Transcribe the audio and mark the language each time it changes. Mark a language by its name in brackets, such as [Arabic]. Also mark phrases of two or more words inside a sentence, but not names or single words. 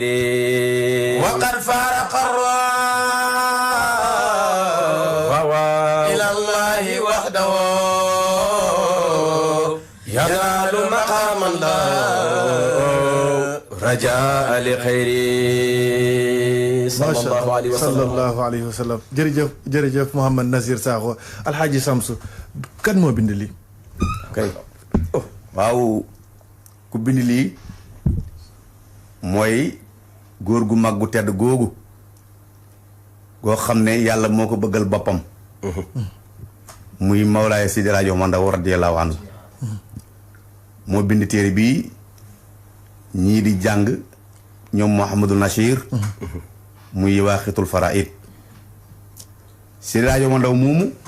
[Arabic] وقد فارق الروا إلى الله وحده ينال مقاما له رجاء لخير صلى الله عليه وسلم صلى الله عليه وسلم [Wolof] jërëjëf jërëjëf Mouhamad Nazir Sakho alxaaji Samsu kan moo bind lii kay waaw ku bind lii mooy góor gu mag gu tedd googu goo xam ne yàlla moo ko bëggal boppam muy Mawlaaya Seydi Hadji Omar Ndaw [Arabic] رضي الله عنه [Wolof] moo bind téere bii ñii di jàng ñoom Mouhamadul Nachir muy waaxitul faraid Seydi Hadji Omar Ndaw moomu